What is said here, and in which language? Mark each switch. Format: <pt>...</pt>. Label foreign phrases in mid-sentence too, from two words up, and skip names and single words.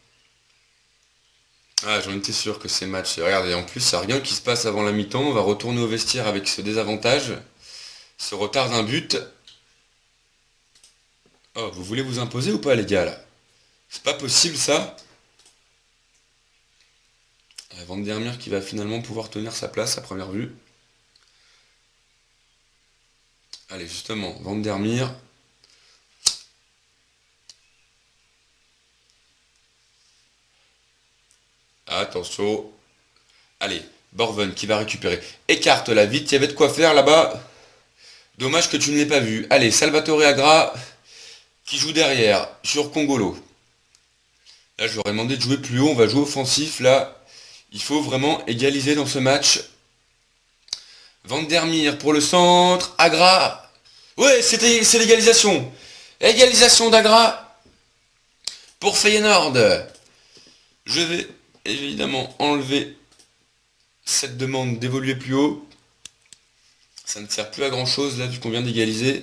<fr>Ah, j'en étais sûr que ces matchs. Regardez, en plus, il n'y a rien qui se passe avant la mi-temps. On va retourner au vestiaire avec ce désavantage. Ce retard d'un but. Oh, vous voulez vous imposer ou pas les gars là? C'est pas possible ça. Van der Meer qui va finalement pouvoir tenir sa place à première vue. Allez justement, Van der Meer. Attention. Allez, Borven qui va récupérer. Écarte-la vite, il y avait de quoi faire là-bas. Dommage que tu ne l'aies pas vu. Allez, Salvatore Agra qui joue derrière sur Kongolo. Là, je leur ai demandé de jouer plus haut. On va jouer offensif. Là, il faut vraiment égaliser dans ce match. Van der Meer pour le centre. Agra. Ouais, c'est l'égalisation. Égalisation d'Agra pour Feyenoord. Je vais évidemment enlever cette demande d'évoluer plus haut. Ça ne sert plus à grand chose là vu qu'on vient d'égaliser.</fr>